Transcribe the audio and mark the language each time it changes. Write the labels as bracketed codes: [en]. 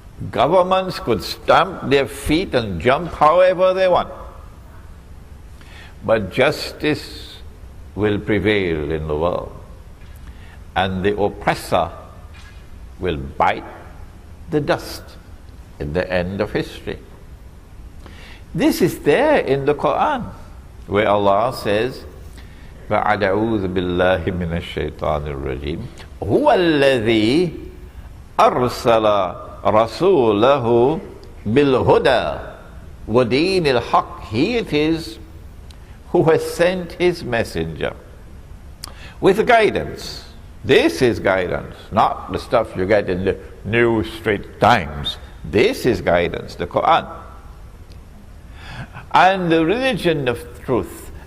[en] Governments could stamp their feet and jump however they want. But justice will prevail in the world, and the oppressor will bite the dust in the end of history. This is there in the Quran, where Allah says, [ar] فَأَعُوذُ بِاللَّهِ مِنَ الشَّيْطَانِ الرَّجِيمِ هُوَ الَّذِي أَرْسَلَ رَسُولَهُ بِالْهُدَى وَدِينِ الْحَقِّ. [en] He it is who has sent his messenger with guidance. This is guidance, not the stuff you get in the New Straits Times. This is guidance, the Quran. And the religion of truth,